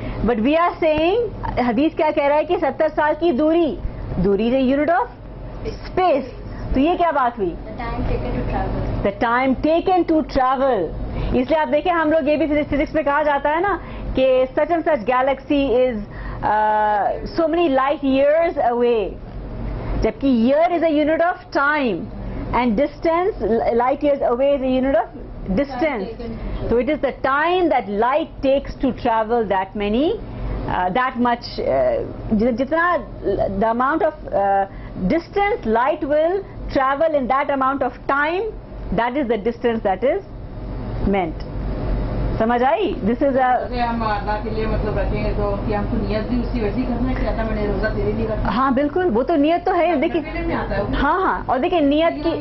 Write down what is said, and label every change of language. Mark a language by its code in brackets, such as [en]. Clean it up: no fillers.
[en] But we are saying, [ur] حدیث کیا کہہ رہا ہے کہ 70 سال کی دوری [en] is a unit of space. [ur] تو یہ کیا بات ہوئی؟ [en] The time taken to travel. [ur] اس لیے آپ دیکھیں ہم لوگ یہ بھی فزکس میں کہا جاتا ہے نا کہ [en] such and such galaxy is so many light years away. جبکہ year is a unit of time and distance, light years away is a unit of distance. So it is the time that light takes to travel that much, [ur] jitna [en] the amount of distance light will travel in that amount of time, that is the distance that is meant. [ur] سمجھ آئی؟ [en] this is [ur] ہم اللہ کے لیے مطلب رکھیں گے تو کہ ہم کو نیت بھی اسی ویسی کرنا ہے کہ آتا میں نے روزہ تیرے لیے رکھا. ہاں بالکل، وہ تو نیت تو ہے. دیکھیے ہاں اور دیکھیں نیت کی